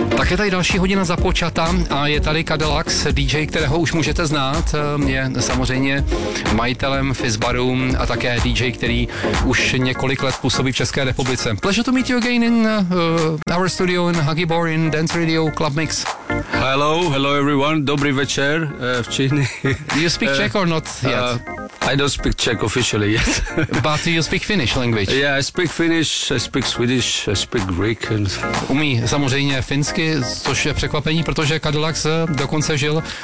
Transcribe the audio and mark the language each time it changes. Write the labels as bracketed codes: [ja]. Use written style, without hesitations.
[cs] je tady další hodina započata a je tady Cadillac, DJ, kterého už můžete znát, je samozřejmě majitelem Fizzbaru a také DJ, který už několik let působí v České republice. [en] Pleasure to meet you again in our studio in Huggy Bor in Dance Radio Club Mix. Hello, hello everyone, [cs] dobrý večer v Číně. [en] Do you speak Czech or not yet? I don't speak Czech officially yet. But you speak Finnish language? Yeah, I speak Finnish, I speak Swedish, I speak Greek. And... [cs] Umí samozřejmě finsky, což je překvapení, protože Cadillac dokonce žil...